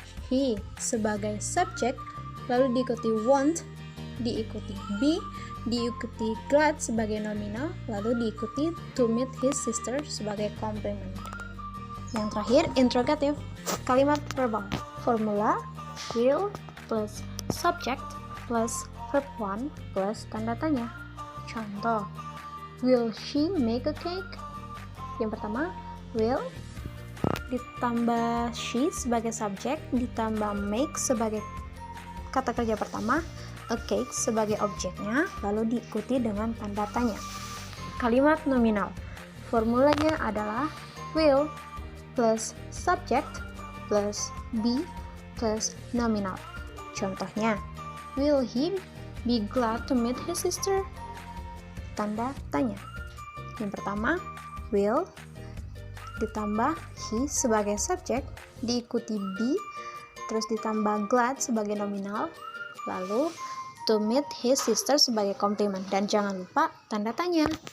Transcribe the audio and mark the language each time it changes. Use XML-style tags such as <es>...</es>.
<id>He sebagai subjek, lalu diikuti want, diikuti be, diikuti glad sebagai nominal, lalu diikuti</id> <en>to meet his sister</en> <id>sebagai complement. Yang terakhir, interrogatif, kalimat verbal.</id> <en>Formula will plus subject plus verb 1 plus</en> <id>tanda tanya. Contoh,</id> <en>will she make a cake?</en> <id>Yang pertama, will ditambah she sebagai subjek, ditambah make sebagai kata kerja pertama,</id> <en>a cake</en> <id>sebagai objeknya, lalu diikuti dengan tanda tanya. Kalimat nominal, formulanya adalah</id> <en>will plus subject plus be plus nominal.</en> <id>Contohnya,</id> <en>will he be glad to meet his sister?</en> <id>Tanda tanya. Yang pertama, will ditambah he sebagai subjek, diikuti be, terus ditambah glad sebagai nominal, lalu</id> <en>to meet his sister</en> <id>sebagai komplement, dan jangan lupa tanda tanya.</id>